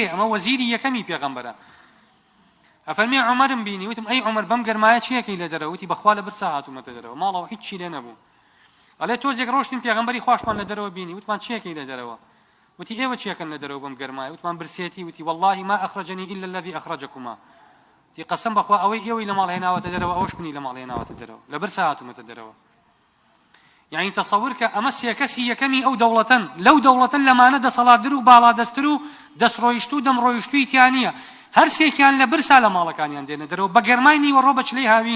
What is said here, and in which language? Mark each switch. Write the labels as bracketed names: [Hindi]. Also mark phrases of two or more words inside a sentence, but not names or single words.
[Central Kurdish] ئەمە وەزیری یەکەمی پێغەمبەرە. ئەفەرمێ عومەرم بینی، وتم ئەی عومەر بەم گەرمایە چیەکەی لە دەرەوە؟ وتی بەخوا لە برسا هاتوومەتە دەرەوە، ماڵەوە هیچی لێ نەبوو. ئەڵێ تۆزێک ڕۆشتین پێغەمبەری خواشمان لە دەرەوە بینی، وتمان چیەکەی لە دەرەوە؟ وتی ئێوە چیەکەن لە دەرەوە بەم گەرمایە؟ وتمان برسێتی. وتی [Arabic] والله ما أخرجني إلا الذي أخرجكما، [Central Kurdish] تی قەسەم بەخوا ئەوەی ئێوەی لە ماڵ هێناوەتە دەرەوە ئەوەش منی لە ماڵ هێناوەتە دەرەوە، لە برسا هاتوومەتە دەرەوە. یعنی تەسەوور کە ئەمە 3 کەسی یەکەمی ئەو دەوڵەتەن، لەو دەوڵەتەن لەمانە دەسەڵاتدر و باڵادەستتر و دەستڕۆیشت و دەمڕۆیشتووی تیان نییە، هەر سێکیان لە برسا لە ماڵەکانیان دێنە دەرەوە بە گەرمای نیوەڕۆ بە چلەی هاوین.